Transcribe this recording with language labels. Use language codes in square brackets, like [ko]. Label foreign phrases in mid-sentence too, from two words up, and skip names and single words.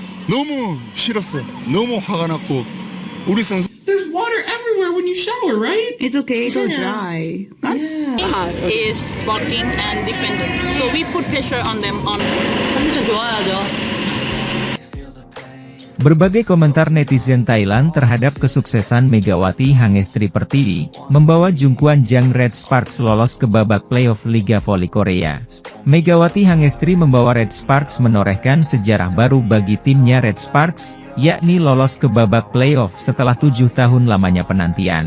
[ko] 너무 싫었어. 너무 화가 났고 우리 선수 [en] There's water everywhere when you shower, right? It's okay, it's all dry. is blocking and defending. So we put pressure on them on [ko] 컨디션 좋아야죠. [id] Berbagai komentar netizen Thailand terhadap kesuksesan Megawati Hangestri Pertiwi, membawa Jungkwan Jang Red Sparks lolos ke babak playoff Liga Voli Korea. Megawati Hangestri membawa Red Sparks menorehkan sejarah baru bagi timnya Red Sparks, yakni lolos ke babak playoff setelah 7 tahun lamanya penantian.